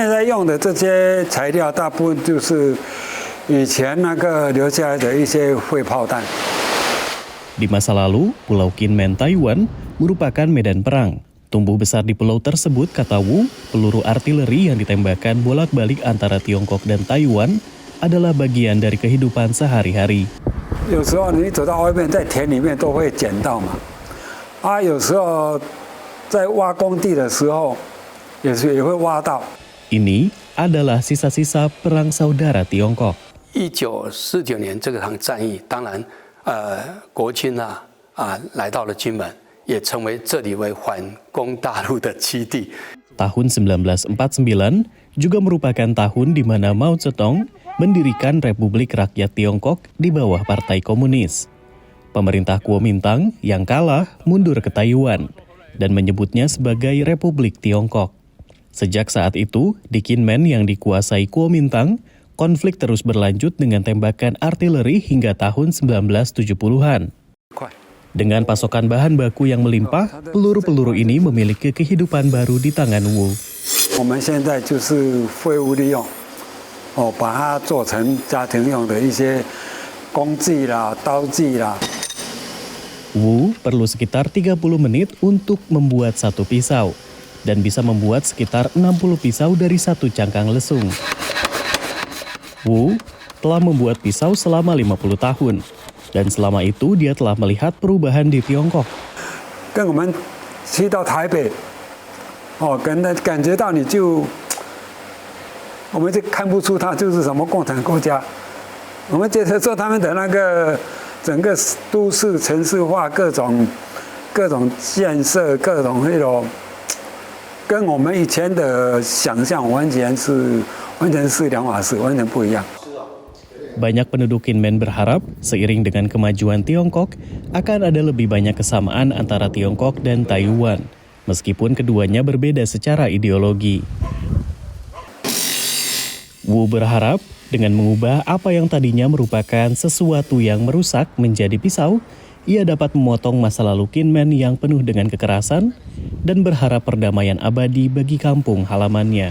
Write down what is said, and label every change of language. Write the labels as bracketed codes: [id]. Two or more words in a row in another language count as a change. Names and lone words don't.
[id] Di masa lalu, Pulau Kinmen, Taiwan merupakan medan perang. Tumbuh besar di pulau tersebut, kata Wu, peluru artileri yang ditembakkan bolak-balik antara Tiongkok dan Taiwan adalah bagian dari kehidupan sehari-hari. [zh] 有时候你走到外面，在田里面都会捡到嘛。有时候在挖工地的时候，也会挖到。 [id] Ini adalah sisa-sisa perang saudara Tiongkok. [zh] 1949 年这场战役，当然，国军来到了金门，也成为这里为反攻大陆的基地。 [id] Tahun 1949, juga merupakan tahun di mana Mao Zedong mendirikan Republik Rakyat Tiongkok di bawah Partai Komunis. Pemerintah Kuomintang yang kalah mundur ke Taiwan dan menyebutnya sebagai Republik Tiongkok. Sejak saat itu, di Kinmen yang dikuasai Kuomintang, konflik terus berlanjut dengan tembakan artileri hingga tahun 1970-an. Dengan pasokan bahan baku yang melimpah, peluru-peluru ini memiliki kehidupan baru di tangan Wu. [zh] 我们现在就是废物利用，把它做成家庭用的一些工具啦、刀具啦。 [id] Wu perlu sekitar 30 menit untuk membuat satu pisau dan bisa membuat sekitar 60 pisau dari satu cangkang lesung. Wu telah membuat pisau selama 50 tahun dan selama itu dia telah melihat perubahan di Tiongkok. [zh] 跟我们去到台北，感觉到你就，我们就看不出它就是什么共产国家，我们觉得说他们的那个。整个都市城市化，各种建设，各种那种，跟我们以前的想象完全是两码事，完全不一样。 [id] Banyak penduduk Kinmen berharap seiring dengan kemajuan Tiongkok akan ada lebih banyak kesamaan antara Tiongkok dan Taiwan, meskipun keduanya berbeda secara ideologi. Wu berharap dengan mengubah apa yang tadinya merupakan sesuatu yang merusak menjadi pisau, ia dapat memotong masa lalu Kinmen yang penuh dengan kekerasan dan berharap perdamaian abadi bagi kampung halamannya.